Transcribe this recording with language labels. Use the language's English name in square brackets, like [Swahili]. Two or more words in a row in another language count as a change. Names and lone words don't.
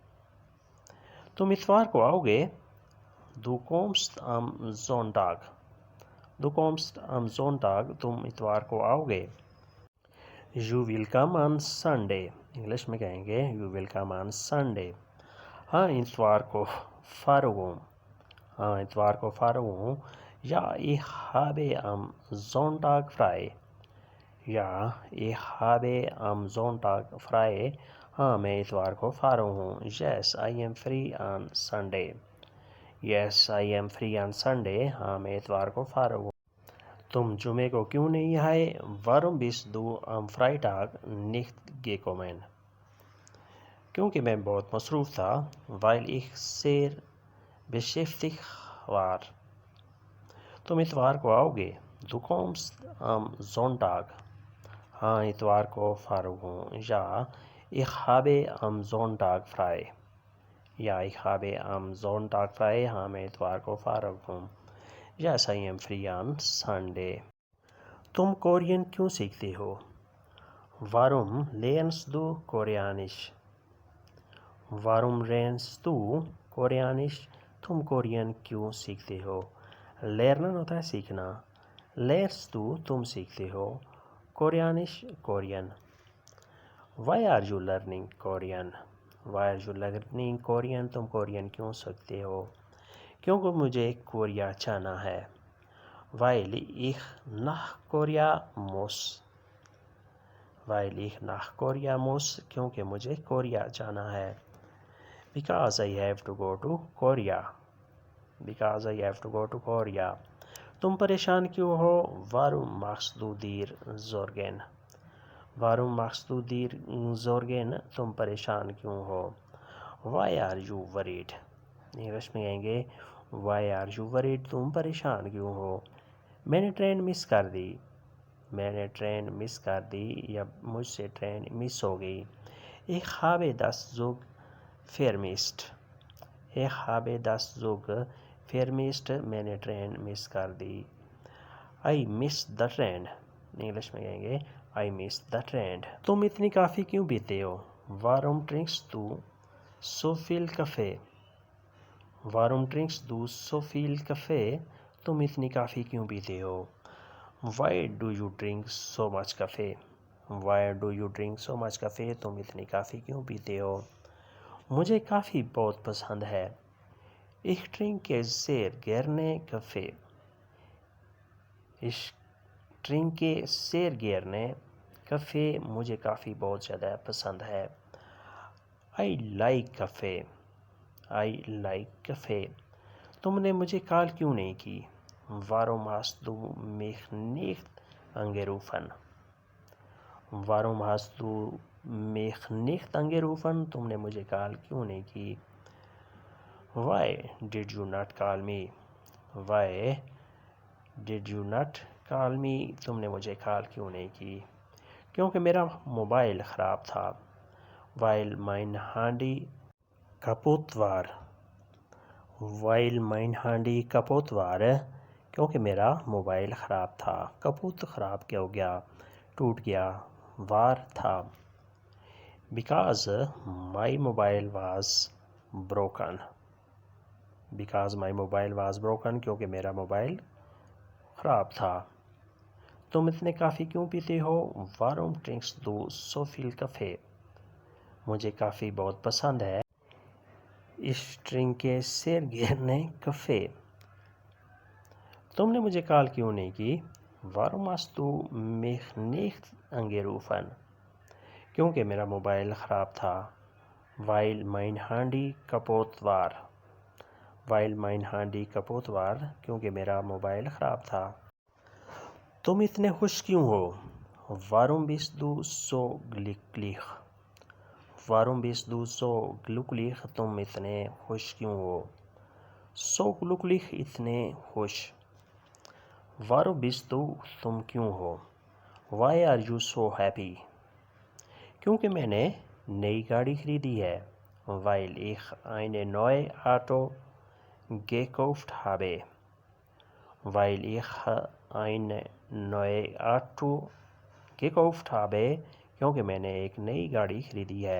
[Urdu] تم اتوار کو آؤ گے؟ [German] Du kommst am Sonntag۔ Du kommst am Sonntag [Urdu] تم اتوار کو آؤ گے۔ [English] You will come on Sunday۔ [Urdu] انگلش میں کہیں گے [English] You will come on Sunday۔ [Urdu] ہاں اتوار کو فارغ ہوں۔ ہاں اتوار کو فارغ ہوں۔ [German] Ja, ich habe am Sonntag frei۔ Ja, ich habe am Sonntag frei۔ [Urdu] ہاں میں اتوار کو فارغ ہوں۔ [English] Yes, I am free on Sunday۔ Yes, I am free on Sunday۔ [Urdu] ہاں میں اتوار کو فارغ ہوں۔ تم جمعے کو کیوں نہیں آئے؟ [German] Warum bist du am Freitag nicht gekommen؟ [Urdu] کیونکہ میں بہت مصروف تھا۔ [German] Weil ich sehr beschäftigt war۔ [Urdu] تم اتوار کو آؤ گے؟ [German] Du kommst am Sonntag۔ [Urdu] ہاں اتوار کو فارغ ہوں۔ [German] Ja, ich habe am Sonntag frei۔ Ja, ich habe am Sonntag frei۔ [Urdu] ہاں میں اتوار کو فارغ ہوں۔ [English] Yes, I am free on Sunday۔ [Urdu] تم کورین کیوں سیکھتے ہو؟ [German] Warum lernst du Koreanisch؟ Warum lernst du Koreanisch؟ [Urdu] تم کورین کیوں سیکھتے ہو؟ لرنن ہوتا ہے سیکھنا۔ [German] lernst du [Urdu] تم سیکھتے ہو۔ Koreanisch کورین۔ [English] Why are you learning Korean؟ Why are you learning Korean؟ [Urdu] تم کورین کیوں سیکھتے ہو؟ کیونکہ مجھے کوریا جانا ہے۔ [German] Weil ich nach Korea muss۔ Weil ich nach Korea muss [Urdu] کیونکہ مجھے کوریا جانا ہے۔ [English] Because I have to go to Korea۔ Because I have to go to Korea۔ [Urdu] تم پریشان کیوں ہو؟ [German] Warum machst du dir Sorgen؟ Warum machst du dir Sorgen؟ [Urdu] تم پریشان کیوں ہو؟ [English] Why are you worried؟ [Urdu] انگلش میں کہیں گے [English] Why are you worried؟ [Urdu] تم پریشان کیوں ہو؟ میں نے ٹرین مس کر دی۔ میں نے ٹرین مس کر دی یا مجھ سے ٹرین مس ہو گئی۔ [German] Ich habe das Zug vermisst۔ Ich habe das Zug vermisst [Urdu] میں نے ٹرین مس کر دی۔ [English] I miss the trend, [Urdu] انگلش میں کہیں گے [English] I miss the trend. [Urdu] تم اتنی کافی کیوں پیتے ہو؟ [German] Warum trinkst du so viel Kaffee, Warum trinkst du so viel Kaffee, [Urdu] تم اتنی کافی کیوں پیتے ہو؟ [English] Why do you drink so much coffee, Why do you drink so much coffee, [Urdu] تم اتنی کافی کیوں پیتے ہو؟ مجھے کافی بہت پسند ہے۔ [German] Ich trinke sehr gerne Kaffee، Ich trinke sehr gerne Kaffee، [Urdu] مجھے کافی بہت زیادہ پسند ہے۔ [English] I like Kaffee، I like Kaffee، [Urdu] تم نے مجھے کال کیوں نہیں کی؟ [German] Warum hast du mich nicht angerufen، Warum hast du mich nicht angerufen، [Urdu] تم نے مجھے کال کیوں نہیں کی؟ [English] Why did you not call me، Why did you not call me، [Urdu] تم نے مجھے کال کیوں نہیں کی؟ کیونکہ میرا موبائل خراب تھا۔ [German] Weil mein Handy kaputt war، Weil mein Handy kaputt war، [Urdu] کیونکہ میرا موبائل خراب تھا۔ kaputt خراب کیا ہو گیا، ٹوٹ گیا، war تھا۔ [English] Because my mobile was broken، Because my mobile was broken، [Urdu] کیونکہ میرا موبائل خراب تھا۔ تم اتنے کافی کیوں پیتے ہو؟ [German] Warum trinkst du so viel Kaffee، [Urdu] مجھے کافی بہت پسند ہے۔ [German] Ich trinke sehr gerne Kaffee، [Urdu] تم نے مجھے کال کیوں نہیں کی؟ [German] Warum hast du mich nicht angerufen، [Urdu] کیونکہ میرا موبائل خراب تھا۔ [German] Weil mein Handy kaputt war، Weil mein Handy kaputt war، [Urdu] کیونکہ میرا موبائل خراب تھا۔ تم اتنے خوش کیوں ہو؟ [German] Warum bist du so glücklich، Warum bist du so glücklich، [Urdu] تم اتنے خوش کیوں ہو؟ [German] So glücklich [Urdu] اتنے خوش۔ [German] Warum bist du، [Urdu] تم کیوں ہو؟ [English] Why are you so happy، [Urdu] کیونکہ میں نے نئی گاڑی خریدی ہے۔ [German] Weil ich eine neue Auto gekauft habe، Weil ich eine neue Auto gekauft habe، [Urdu] کیونکہ میں نے ایک نئی گاڑی خریدی ہے۔